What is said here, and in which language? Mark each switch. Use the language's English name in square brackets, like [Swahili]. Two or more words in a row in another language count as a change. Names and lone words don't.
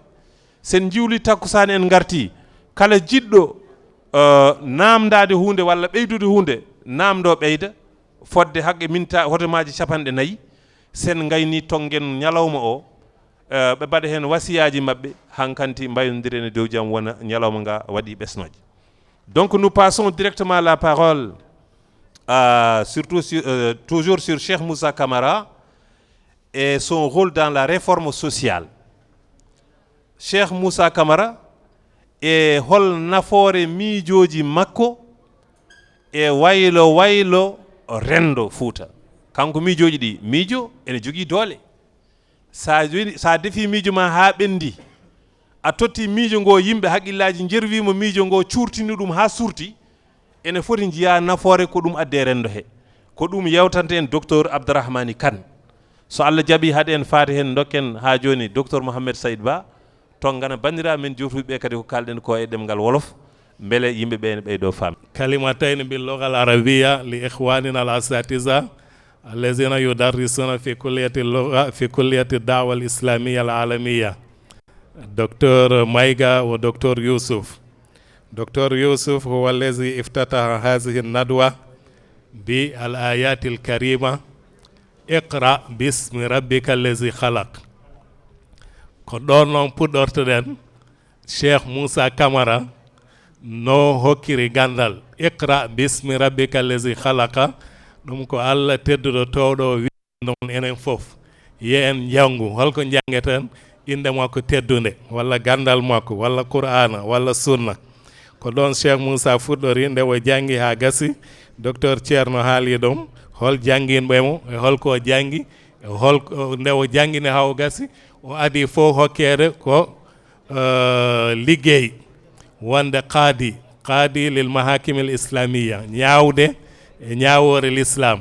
[Fula] Sen jiwli takkusan en garti, kala jiɗɗo namdade hunde walla ɓeydude hunde namdo ɓeyda fodde haqqe minta hotomaji 4 sen gayni tonggen ñalawma o ɓe mbaɗa hen wasiyaji mabɓe hankanti mbayodiren e dow jaam wona ñalawma nga waɗi ɓesnoje. [French] Donc nous passons directement la parole toujours sur Cheikh Moussa Camara et son rôle dans la réforme sociale. [Fula] Cheikh Moussa Camara e hol nafoore miijoji makko e waylo rendo Fouta. Kanko miijoji ɗi, miijo ene jogii doole. Sa defi miijo ma ha ɓendi, a totti miijo ngo yimɓe haqqillaji jerwimo miijo ngo curtini ɗum ha surti, ene foti jiya nafoore ko ɗum adde rendo he. Ko ɗum yewtante en docteur Abdourahmani Kane. So Allah jaaɓi haade en faade hen dokken ha joni docteur Mouhamed Saïd Ba, tongana bandiraɓe men jotuɓe kadi ko kalɗen ko e ɗemgal wolof, beele yimɓe ɓe ne ɓeydo faam. [Arabic] كلمتين باللغة العربية لإخواننا الأساتذة الذين يدرسون في كلية اللغة في كلية الدعوة الإسلامية العالمية، دكتور مايغا ودكتور يوسف. دكتور يوسف هو الذي افتتح هذه الندوة بالآيات الكريمة اقرأ باسم ربك الذي خلق. [Fula] كدون puɗɗortoɗen Cheikh Moussa Camara no hokkiri gandal [Arabic] اقرأ باسم ربك الذي خلق, [Fula] ɗum ko Allah tedduɗo towɗo wi non enen fof ye en jangu holko jangeten inde makko teddude walla gandal makko walla qur'ana walla sunna. Ko ɗon Cheikh Moussa fuɗɗori nde o jangi ha gasi, docteur Ceerno haali ɗum hol janginɓemo e holko jangi e hol nde o jangini ha o gasi o adi fof hokkede ko liggey wonde [Arabic] قاضي للمحاكم الإسلامية, [Fula] ñaawde e ñaawore l'islam.